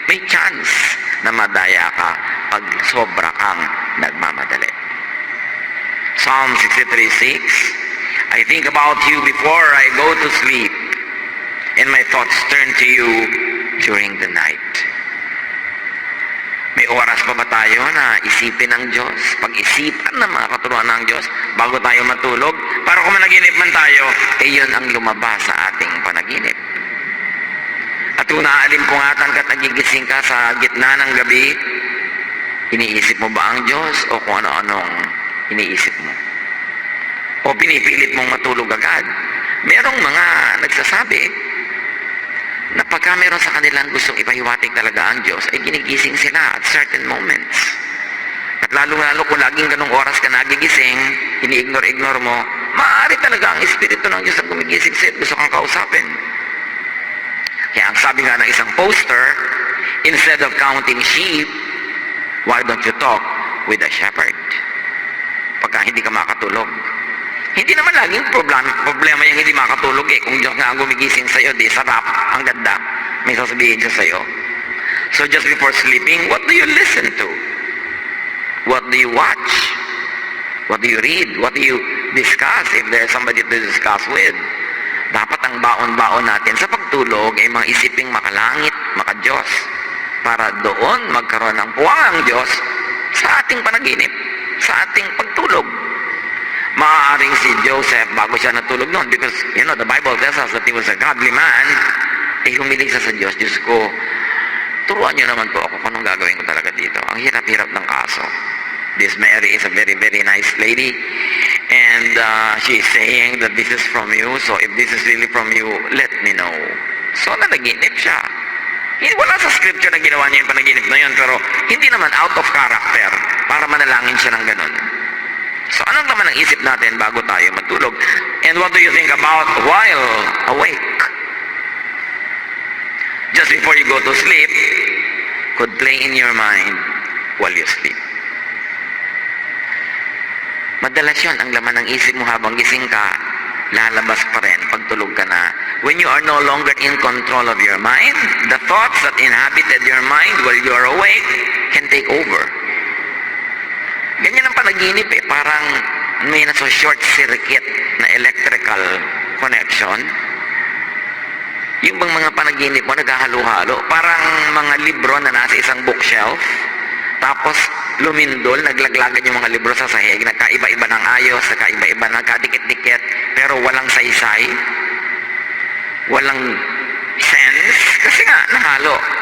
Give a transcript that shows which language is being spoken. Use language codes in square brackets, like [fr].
[tl] May chance na madaya ka pag sobra kang nagmamadali. [en] Psalm 63:6, I think about you before I go to sleep, and my thoughts turn to you during the night. [tl] May oras pa ba tayo na isipin ng Diyos, pag-isipan ng mga katuruan ng Diyos bago tayo matulog? Para kung managinip man tayo, yun ang lumabas sa ating panaginip. At kung naaalimpungan ka at nagigising ka sa gitna ng gabi, iniisip mo ba ang Diyos o kung ano-anong iniisip mo? O pinipilit mong matulog agad? Merong mga nagsasabi na pagka meron sa kanilang gustong ipahiwatig talaga ang Diyos, ay ginigising sila at [en] certain moments. [tl] At lalo-lalo kung laging ganong oras ka nagigising, ini-ignore mo, maaari talaga ang Espiritu ng Diyos ang gumigising sa'yo at gusto kang kausapin. Kaya ang sabi nga ng isang [en] poster, instead of counting sheep, why don't you talk with a shepherd? [tl] Pagka hindi ka makatulog. Hindi naman laging problema yung hindi makatulog eh. Kung Diyos nga ang gumigising sa'yo, di sarap, ang ganda. May sasabihin siya sa'yo. [en] So just before sleeping, what do you listen to? What do you watch? What do you read? What do you discuss if there's somebody to discuss with? [tl] Dapat ang baon-baon natin sa pagtulog ay mga isiping makalangit, makadiyos. Para doon magkaroon ng puwang Diyos sa ating panaginip, sa ating pagtulog. Maaaring si Joseph, bago siya natulog noon, [en] because, the Bible tells us that he was a godly man, [tl] humiling siya sa Diyos. Diyos ko, turuan niyo naman po ako kung anong gagawin ko talaga dito. Ang hirap-hirap ng kaso. [en] This Mary is a very, very nice lady, and she is saying that this is from you, so if this is really from you, let me know. [tl] So, nanaginip siya. Wala sa scripture na ginawa niya yung panaginip na yun, pero hindi naman [en] out of character [tl] para manalangin siya ng ganun. So, anong naman ang isip natin bago tayo matulog? [en] And what do you think about while awake? Just before you go to sleep, could play in your mind while you sleep. [tl] Madalas yun, ang laman ng isip mo habang gising ka, lalabas pa rin pag tulog ka na. [en] When you are no longer in control of your mind, the thoughts that inhabited your mind while you are awake can take over. [tl] Ganyan ang panaginip eh. Parang may nasa short circuit na electrical connection. Yung bang mga panaginip mo naghahalo-halo. Parang mga libro na nasa isang bookshelf. Tapos, lumindol, naglaglagan yung mga libro sa sahig, nagkaiba-iba ng ayos, nagkaiba-iba, nagkadikit-dikit, pero walang saysay, walang sense, kasi nga, nahalo.